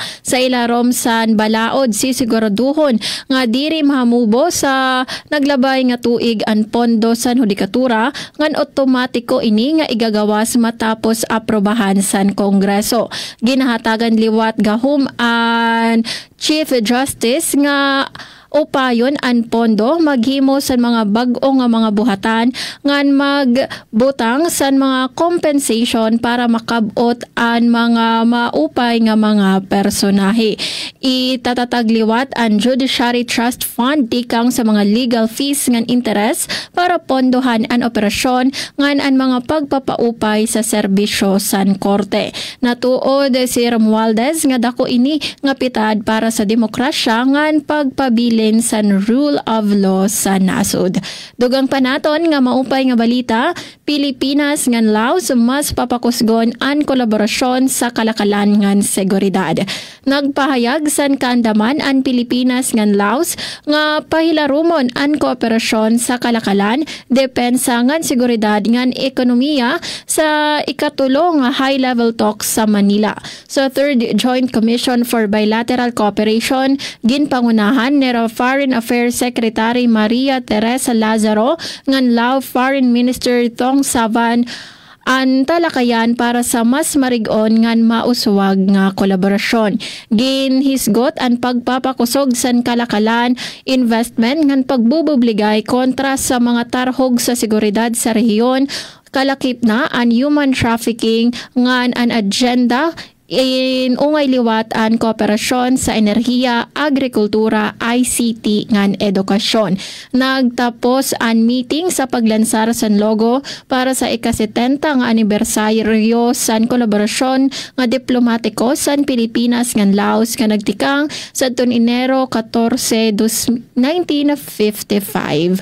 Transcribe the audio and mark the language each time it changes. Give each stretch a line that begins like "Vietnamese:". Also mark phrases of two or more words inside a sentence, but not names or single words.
Waray: Sa ilarom san balaod sisiguraduhon nga diri mahamubo sa naglabay nga tuig an pondo sa hudikatura ngan otomatiko ini nga igagawas matapos aprobahan san Kongreso. Ginahatagan liwat gahum an Chief Justice nga upayon an pondo maghimo sa mga bag-o nga mga buhatan ngan magbutang sa mga compensation para makabot an mga maupay nga mga personahe. Itatatagliwat ang Judiciary Trust Fund tikang sa mga
English: legal fees
Waray: ngan interest para pondohan an operasyon ngan an mga pagpapaupay sa serbisyo san korte. Natuod si Romualdez nga dako ini nga pitad para sa demokrasya ngan pagpabili sa
English: rule of law
Waray: sa nasod. Dugang panaton nga maupay nga balita, Pilipinas ngan Laos mas papakusgon an kolaborasyon sa kalakalan ngan seguridad. Nagpahayag san kaandaman an Pilipinas ngan Laos nga pahilarumon an kooperasyon sa kalakalan, depensa ngan seguridad ngan ekonomiya sa ikatulong nga
English: high-level talks
Waray: sa Manila. Sa Third Joint Commission for Bilateral Cooperation, ginpangunahan ni Foreign Affairs Secretary Maria Teresa Lazaro ngan Lao Foreign Minister Thong Savan ang talakayan para sa mas marig-on ngan mauswag nga kolaborasyon. Ginhisgot ang pagpapakusog san kalakalan, investment ngan pagbububligay kontra sa mga tarhog sa seguridad sa rehiyon, kalakip na ang
English: human trafficking
Waray: ngan an agenda ungay liwat an kooperasyon sa enerhiya, agrikultura, ICT ngan edukasyon. Nagtapos an meeting sa paglansar san logo para sa ika-70 nga anibersaryo san kolaborasyon nga diplomatiko san Pilipinas ngan Laos nga nagtikang sa Enero 14, 1955.